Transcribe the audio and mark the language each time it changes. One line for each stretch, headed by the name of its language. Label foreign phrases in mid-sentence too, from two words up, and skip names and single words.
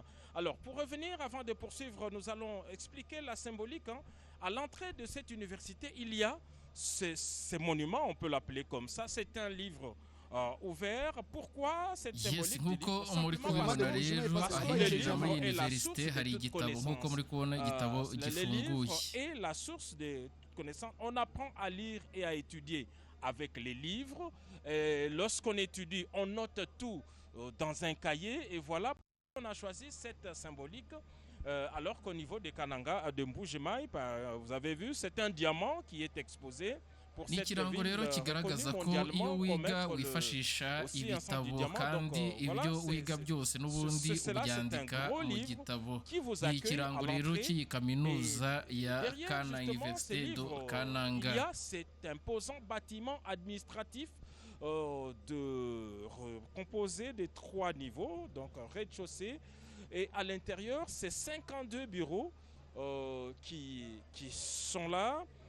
French: Alors, pour revenir, avant de poursuivre, nous allons expliquer la symbolique. Hein. À l'entrée de cette université, il y a ces monuments, on peut l'appeler comme ça. C'est un livre ouvert. Pourquoi cette
English: Yes,
French: symbolique du
Kinyarwanda: nk'uko
French: livre?
Kinyarwanda: muri
French: Simplement parce
Kinyarwanda: kubibona
French: que,
Kinyarwanda: rero
French: parce que le
Kinyarwanda: ahinjira muri
French: livre est la
Kinyarwanda: universite
French: source de
Kinyarwanda: hari
French: toute
Kinyarwanda: igitabo nk'uko
French: connaissance.
Kinyarwanda: muri kubona igitabo
French: Le
Kinyarwanda: gifunguye.
French: livre est la source de connaissances. On apprend à lire et à étudier avec les livres. Lorsqu'on étudie, on note tout dans un cahier. Et voilà pourquoi on a choisi cette symbolique. Alors qu'au niveau des Kananga, de Mbujimai, vous avez vu, c'est un diamant qui est exposé.
Kinyarwanda: Ni ikirango rero kigaragaza ko iyo wiga wifashisha ibitabo kandi ibyo wiga byose n'ubundi ubyandika mu gitabo. Ni ikirango rero cy'iyi kaminuza ya Kana Université de Kananga.
French: Il y a cet imposant bâtiment administratif composé de 3 niveaux, donc rez-de-chaussée, et à l'intérieur, c'est 52 bureaux qui sont là.